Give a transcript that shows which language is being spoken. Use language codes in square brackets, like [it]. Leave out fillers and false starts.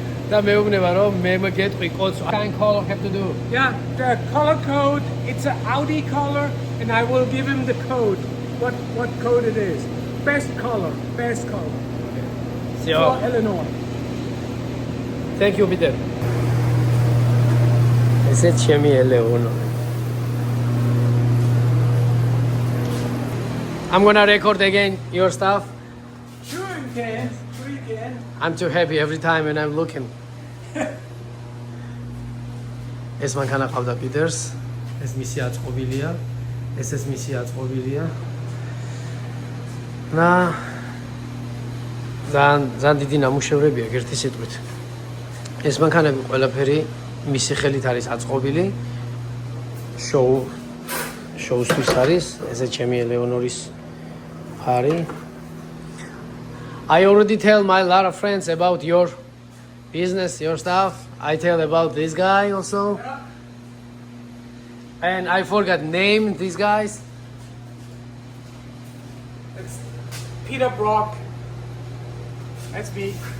[ka] და მეუბნება რომ მე მოგეტყვი კოდს. [en] What kind color have to do? Yeah, the color code, it's an Audi color, and I will give him the code. What code it is. Best color. So, For Illinois. thank you, Peter. [ka] ესეც ჩემი ელეონორი. [en] I'm gonna record again your stuff. Sure you can. I'm too happy every time when I'm looking. [ka] ეს მანქანა ყავდა პიტერს. ეს მისი აწყობილია. ესეც მისი აწყობილია. და ძალიან დიდი ნამუშევრებია ერთი სიტყვით. ეს მანქანები ყველაფერი მისი ხელით არის აწყობილი. შოუსთვის არის. ესე ჩემი ელეონორის ფარი. [en] I already tell my lot of friends about your business, your stuff. I tell about this guy also. And I forgot name these guys. That's Peter Brock. That's me.